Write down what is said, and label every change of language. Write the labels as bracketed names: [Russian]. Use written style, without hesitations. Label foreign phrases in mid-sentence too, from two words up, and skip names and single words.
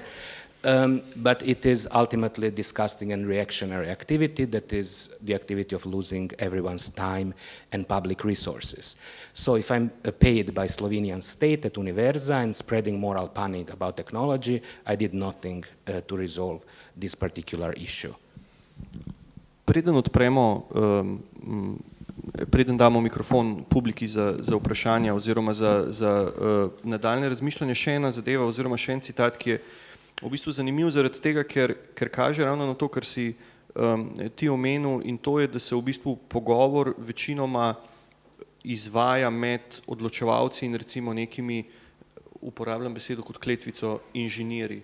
[English] But it is ultimately disgusting and reactionary activity that is the activity of losing everyone's time and public resources. So if I'm paid by Slovenian state at Univerza and spreading moral panic about technology, I did nothing to resolve this particular issue. [Slovenian] Preden damo mikrofon publiki za vprašanja oziroma za nadaljne razmišljanje, še ena zadeva oziroma še en citat, ki je v bistvu zanimiv zaradi tega, ker kaže ravno na to, kar si ti omenil, in to je, da se v bistvu pogovor večinoma izvaja med odločevalci in recimo nekimi, uporabljam besedo kot kletvico, inženirji.